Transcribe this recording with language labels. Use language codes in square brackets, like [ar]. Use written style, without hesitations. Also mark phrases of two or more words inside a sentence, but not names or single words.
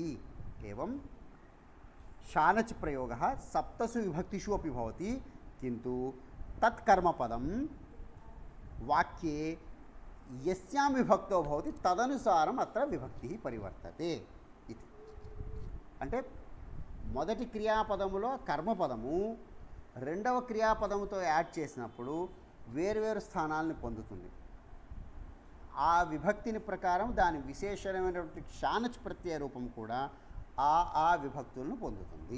[sa] एवं शानच् प्रयोगः सप्तसु विभक्तिषु अपि भवति, किन्तु तत् कर्मपदं वाक्ये यस्यां विभक्तौ भवति तदनुसारम् अत्र विभक्तिः परिवर्तते इति। [te] అంటే మొదటి క్రియాపదములో కర్మపదము, రెండవ క్రియాపదముతో యాడ్ చేసినప్పుడు వేరువేరు స్థానాలను పొందుతుంది. ఆ విభక్తిని ప్రకారం దాని విశేషమైనటువంటి షానచ్ ప్రత్యయ రూపం కూడా ఆ విభక్తులను పొందుతుంది.